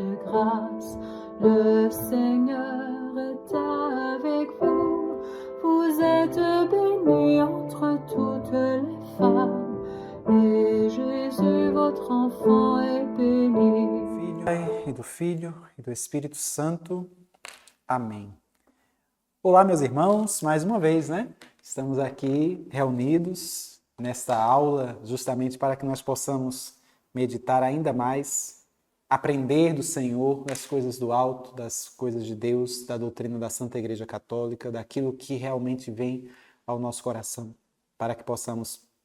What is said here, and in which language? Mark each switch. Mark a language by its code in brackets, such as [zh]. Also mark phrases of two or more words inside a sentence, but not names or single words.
[fr] grâce. Le Seigneur est avec vous. Vous êtes bénie entre toutes les femmes, et Jésus, votre enfant, est béni. [pt] Do Pai, e do Filho, e do Espírito Santo. Amém. Olá, meus irmãos, mais uma vez, né? Estamos aqui reunidos nesta aula justamente para que nós possamos meditar ainda mais, aprender do Senhor, das coisas do alto, das coisas de Deus, da doutrina da Santa Igreja Católica, daquilo que realmente vem ao nosso coração, para que possamos